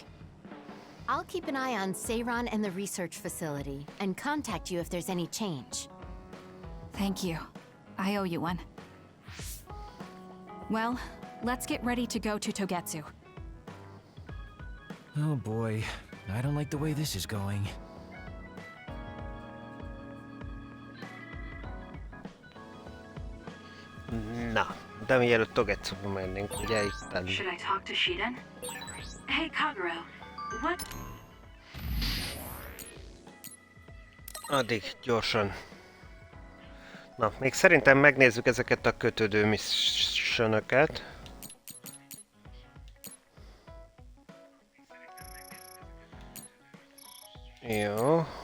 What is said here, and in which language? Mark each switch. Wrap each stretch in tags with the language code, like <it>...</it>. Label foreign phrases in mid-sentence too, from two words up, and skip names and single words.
<en>I'll keep an eye on Seiron and the research facility, and contact you if there's any change. Thank you. I owe you one. Well, let's get ready to go to Togetsu. Oh boy, I don't like the way this is going.</en> <hu>Na, de mielőtt Togetsuba mennénk, ugye itten...</hu> <en>Should I talk to Shiden? Hey, Kaguro, what?</en> <hu>Addig gyorsan. Na, még szerintem megnézzük ezeket a kötődő missionöket. Jó.</hu>